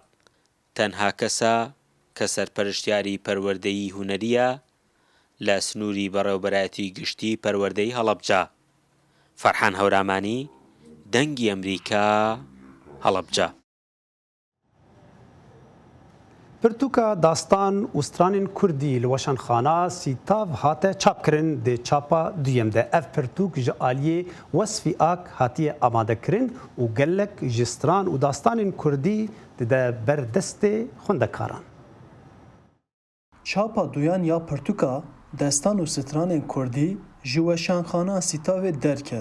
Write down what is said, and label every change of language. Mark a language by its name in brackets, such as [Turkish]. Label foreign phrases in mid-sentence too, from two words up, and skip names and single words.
[Central Kurdish] تەنها کەسە کە سەرپەرشتیاری پەروەردەیی هونەریە لە سنووری بەڕێوەبەرایەتی گشتی پەروەردەی هەڵەبجا. فەرحان هەورامانی، دەنگی ئەمریکا، هەڵەبجا. [Kurdish] پرتوکە داستان û stranên Kurdî li weşanxana Sîtav hate çapkirin dê çapa duyem de. Ev pirtûk ji aliyê Wesfî Ak hatiye amadekirin û gelek ji stran û dastanên Kurdî dide ber destê xwendekaran. Çapa duyan ya pirtûka destan û stranên Kurdî ji weşanxana Sîtavê derket.